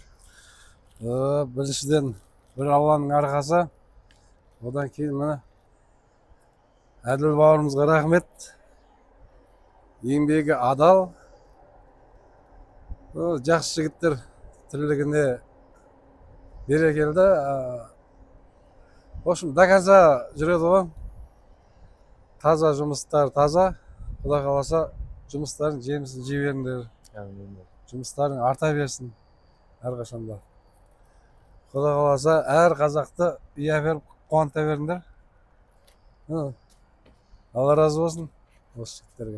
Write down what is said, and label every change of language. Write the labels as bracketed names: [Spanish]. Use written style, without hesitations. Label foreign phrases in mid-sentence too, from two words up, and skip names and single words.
[Kazakh] Біріншіден бір Алланың арқасы. Одан кейін міне Әділ бауырымызға рахмет. Еңбегі адал. Жақсы жігіттер тірлігіне берекелді. [Russian] В общем, до конца [Kazakh] жүреді ғой. Таза жұмыстар, таза. Құда қаласа жұмыстардың жемісін жей беріңдер. Жұмыстарың арта берсін әрқашанда. Құда қаласа әр қазақты ия беріп қуанта беріңдер. Алла разы болсын осы жігіттерге.